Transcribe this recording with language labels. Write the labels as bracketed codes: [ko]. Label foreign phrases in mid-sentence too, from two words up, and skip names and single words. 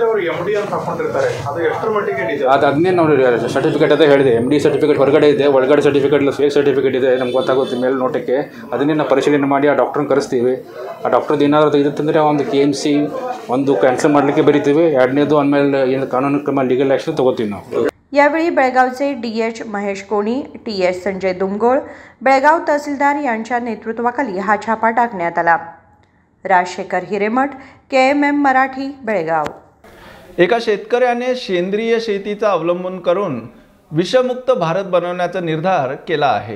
[kn] ಅದನ್ನೇ ನಾವು ಸರ್ಟಿಫಿಕೇಟ್ ಅದೇ ಹೇಳಿದೆ, MD ಸರ್ಟಿಫಿಕೇಟ್ ಹೊರಗಡೆ ಇದೆ, ಒಳಗಡೆ ಸರ್ಟಿಫಿಕೇಟ್ ಇಲ್ಲ, ಫೇಕ್ ಸರ್ಟಿಫಿಕೇಟ್ ಇದೆ, ನಮ್ಗೆ ಗೊತ್ತಾಗುತ್ತೆ ಮೇಲೆ ನೋಟಕ್ಕೆ. ಅದನ್ನೇ ನಾವು ಪರಿಶೀಲನೆ ಮಾಡಿ ಆ ಡಾಕ್ಟ್ರನ್ನ ಕರೆಸ್ತೀವಿ. ಆ ಡಾಕ್ಟ್ರದ್ದು ಏನಾದರೂ ಇರುತ್ತಂದರೆ ಒಂದು KMC ಒಂದು ಕ್ಯಾನ್ಸಲ್ ಮಾಡಲಿಕ್ಕೆ ಬರೀತೀವಿ. ಎರಡನೇದು ಆಮೇಲೆ ಏನು ಕಾನೂನು ಕ್ರಮ ಲೀಗಲ್ ಆ್ಯಕ್ಷನ್ ತೊಗೋತೀವಿ ನಾವು. [mr] यावेळी बेळगावचे DH महेश कोणी, TS संजय दुमगोळ, बेळगाव तहसीलदार यांच्या नेतृत्वाखाली हा छापा टाकण्यात आला. राजशेखर हिरेमठ, KMM मराठी, बेळगाव. एका शेतकऱ्याने सेंद्रिय शेतीचा अवलंबन करून विषमुक्त भारत बनवण्याचा निर्धार केला आहे.